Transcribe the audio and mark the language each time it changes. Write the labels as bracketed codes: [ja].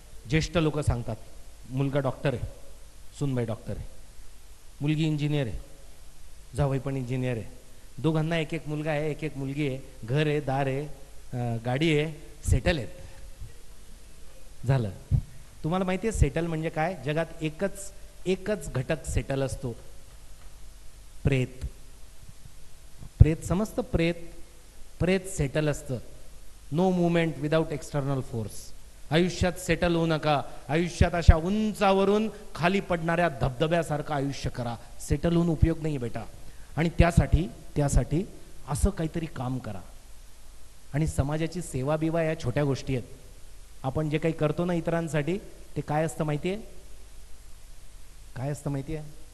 [mr] ज्येष्ठ लोक सांगतात, मुलगा डॉक्टर आहे, सुनबाई डॉक्टर आहे, मुलगी इंजिनियर आहे, जावई पण इंजिनियर आहे, दोघांना एक एक मुलगा आहे, एक एक मुलगी आहे, घर आहे, दार आहे, गाडी आहे, सेटल आहेत. झालं. तुम्हाला माहिती आहे सेटल म्हणजे काय? जगात एकच घटक सेटल असतो, प्रेत. प्रेत समजतं? प्रेत सेटल असतं. [en] No movement without external force. [mr] आयुष्यात सेटल होऊ नका. आयुष्यात अशा उंचावरून खाली पडणाऱ्या धबधब्यासारखं आयुष्य करा. सेटल होऊन उपयोग नाही बेटा. आणि त्यासाठी असं काहीतरी काम करा. आणि समाजाची सेवा बिवा या छोट्या गोष्टी आहेत. आपण जे काही करतो ना इतरांसाठी, ते काय असतं माहिती आहे? काय असतं माहिती आहे?